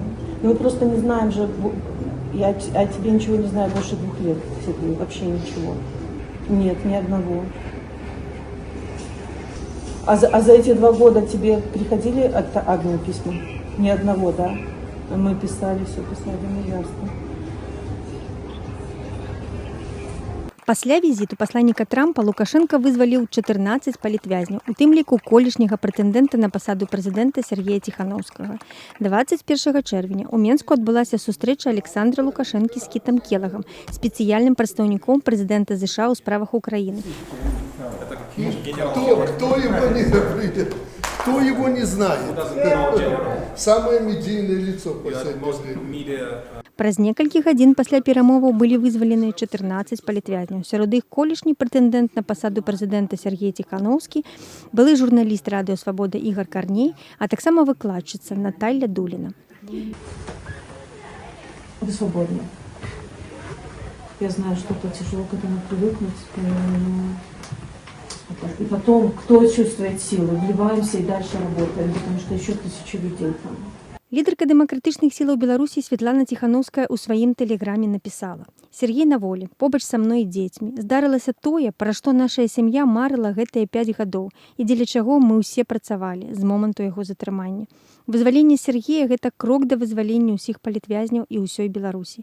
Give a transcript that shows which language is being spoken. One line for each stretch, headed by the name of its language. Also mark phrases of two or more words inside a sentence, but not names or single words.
Russian: Ну, мы просто не знаем же, я о тебе ничего не знаю больше 2 лет, Сергей, вообще ничего. Нет, ни одного. А за эти 2 года тебе приходили от Агнии письма? Ни одного, да? Мы писали, все писали, ну ясно.
Belarusian: Пасля візіту пасланніка Трампа Лукашенка вызваліў 14 палітвязняў, у тым ліку колішняга прэтэндэнта на пасаду прэзідэнта Сергея Ціханаўскага. 21 чэрвеня ў Менску адбылася сустрэча Александра Лукашэнкі з Кітам Келагам, спецыяльным прадстаўніком прэзідэнта США ў справах Украіны.
Russian: Кто его не знает? Кто его не знает? Самое медийное лицо в последнее время.
Belarusian: Праз некалькі гадзін пасля перамоваў былі вызвалены 14 палітвязняў. Сярод іх колішні прэтэндэнт на пасаду прэзідэнта Сергей Ціханаўскі, былы журналіст Радыё Свабода Ігар Карней, а таксама выкладчыца Наталья Дуліна.
Russian: Вы свободны. Я знаю, что это тяжело к этому привыкнуть. И потом, кто чувствует силу, вливаемся и дальше работаем, потому что еще 1000 людей там.
Belarusian: Лідарка дэмакратычных сілаў Беларусі Святлана Ціханаўская ў сваім тэлеграме напісала: «Сергей на волі, побач са мной і дзецьмі. Здарылася тое, пра што нашая сям'я марыла гэтыя 5 гадоў і дзеля чаго мы ўсе працавалі з моманту яго затрымання. Вызваленне Сергея – гэта крок да вызвалення ўсіх палітвязняў і ўсёй Беларусі.